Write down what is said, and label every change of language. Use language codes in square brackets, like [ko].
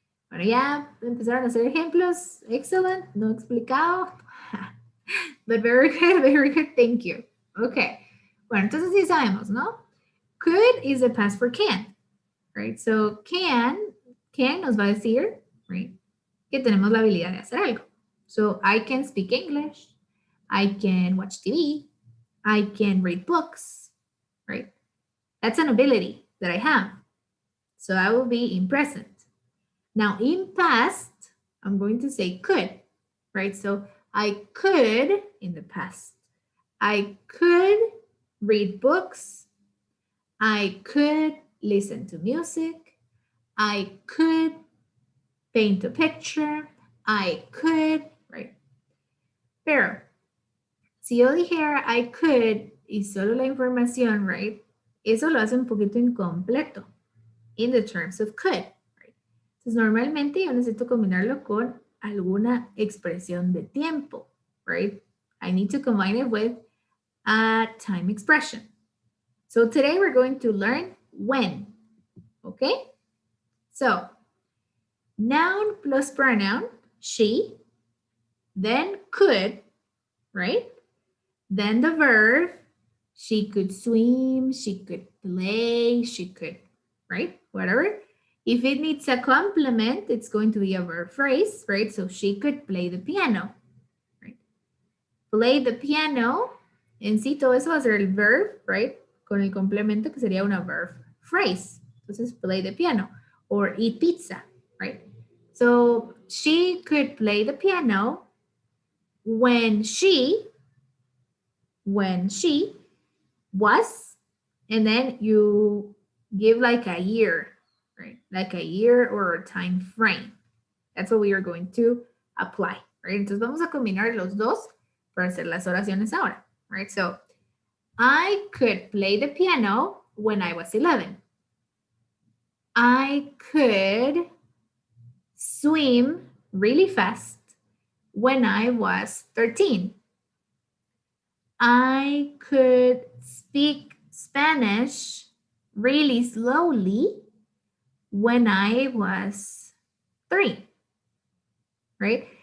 [es] Bueno, ya empezaron a hacer ejemplos. [en] Excellent. No explicado. But very good. Thank you. Okay. [es] Bueno, entonces sí sabemos, ¿no? [en] Could is the past for can, right? [es] So can nos va a decir, right, que tenemos la habilidad de hacer algo. [en] So I can speak English. I can watch TV. I can read books, right? That's an ability that I have. So I will be in present. Now in past, I'm going to say could, right? So I could in the past. I could read books. I could listen to music. I could paint a picture. [es] I could, right? Pero si yo dijera I could y solo la información, right? Eso lo hace un poquito incompleto in the terms of could. Right? Entonces, normalmente yo necesito combinarlo con alguna expresión de tiempo, right? [en] I need to combine it with a time expression. So today we're going to learn when, okay? So, noun plus pronoun, she, then could, right? Then the verb, she could swim, she could play, she could, right? Whatever. If it needs a complement, it's going to be a verb phrase, right? So she could play the piano, right? [es] Play the piano, en sí todo eso va a ser el verb, right? Con el complemento que sería una verb phrase. [en] Entonces, play the piano or eat pizza, right? So she could play the piano when she was, and then you give like a year, right? Like a year or a time frame. That's what we are going to apply, right? [es] Entonces vamos a combinar los dos para hacer las oraciones ahora, right? [en] So I could play the piano when I was 11. I could swim really fast when I was 13. I could speak Spanish really slowly when I was 3, right?